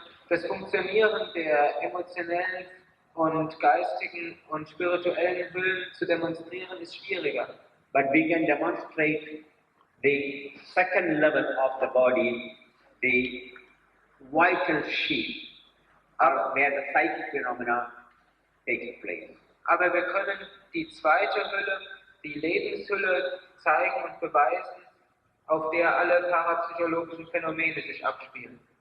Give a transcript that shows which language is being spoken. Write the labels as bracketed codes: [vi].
[de] Das Funktionieren der emotionellen und geistigen und spirituellen Hüllen zu demonstrieren, ist schwieriger. [en] But we can demonstrate the second level of the body, the vital sheath, where the psychic phenomena takes place. [de] Aber wir können die zweite Hülle, die Lebenshülle, zeigen und beweisen, auf der alle parapsychologischen Phänomene sich abspielen.